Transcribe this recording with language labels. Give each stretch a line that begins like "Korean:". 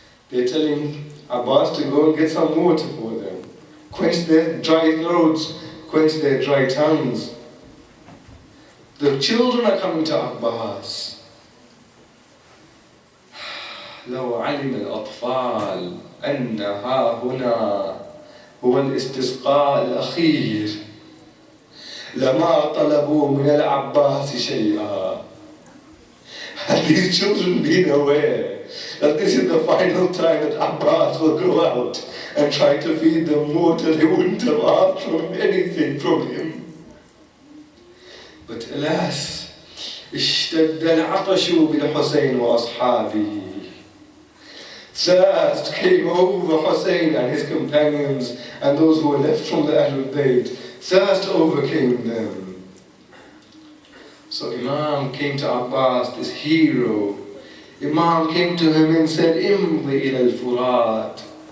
English: They're telling Abbas to go and get some water for them. Quench their dry throats, quench their dry tongues. The children are coming to Abbas.
Arabic: لو علم الأطفال أن ها هنا هو الاستسقاء الأخير لما طلبوا من العباس شيئا.
English: Had these children been aware that this is the final time that Abbas will go out and try to feed them water, they wouldn't have asked for anything from him. But alas,
Arabic: اشتد العطش بالحسين وأصحابه.
English: Thirst came over Hussein and his companions and those who were left from the Ahlul Bayt. Thirst overcame them. So Imam came to Abbas, this hero. Imam came to him and said,
Arabic: Imdi ila al-Furat.